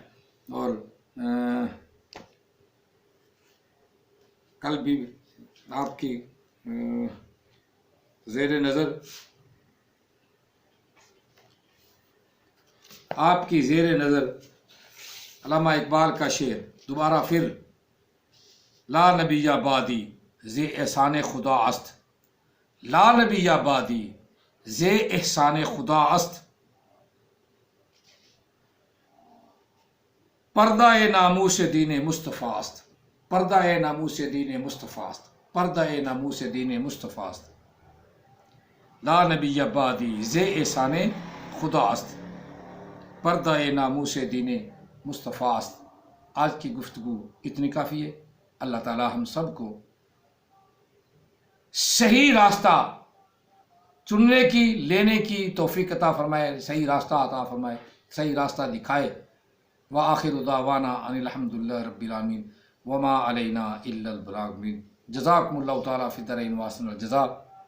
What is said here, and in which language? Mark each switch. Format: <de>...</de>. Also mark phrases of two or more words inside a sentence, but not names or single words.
<ur>اور کل بھی آپ کی زیر نظر علامہ اقبال کا شعر دوبارہ پھر</ur> <fa>لا نبی بعدی ز احسان خدا است، لا نبی بعدی ز احسان خدا است، پردہ ناموس دین مصطفیٰ است، پردہ ناموس دین مصطفیٰ است، پردہ ناموس دین مصطفیٰ است، لا نبی بعدی ز احسان خدا است، پردہ ناموس دین مصطفیٰ است۔</fa> <ur>آج کی گفتگو اتنی کافی ہے۔ اللہ تعالی ہم سب کو صحیح راستہ چننے کی، لینے کی توفیق عطا فرمائے، صحیح راستہ عطا فرمائے، صحیح راستہ دکھائے۔</ur> <ar>وآخر دعوانا ان الحمد للہ رب العالمین وما علینا الا البلاغ۔ جزاکم اللہ تعالی فی الدارین واحسن الجزاء۔</ar>